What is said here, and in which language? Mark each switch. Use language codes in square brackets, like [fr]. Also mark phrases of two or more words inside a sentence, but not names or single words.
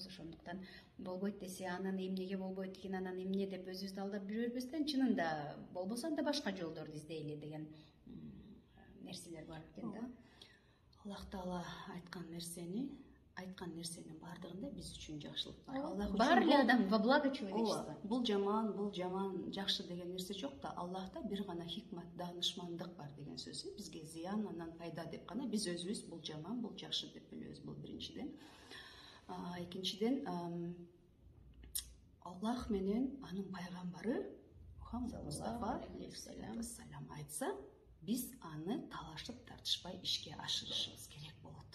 [ky] Ошондуктан болбойт десе, анан эмнеге болбойт экен, анан эмне деп өзүбүздү алдап жүрө бербестен, чынында болбосо анда башка жолдорду издейли деген нерселер бар экен да. Аллах таала айткан нерсенин баардыгында биз үчүн жакшылык бар. Аллах үчүн бар эле адам [ru] во благо человечества. [ky] Бул жаман, жакшы деген нерсе жок да. Аллахта бир гана хикмат, даанышмандык бар деген сөзү. Бизге зыян, анан пайда деп гана биз өзүбүз бул жаман, бул жакшы деп билебиз. Бул биринчиден. Экинчиден, Аллах менен анын пайгамбары Мустафа алейхиссалам айтса, биз аны талашып тартышпай ишке ашырышыбыз керек болот.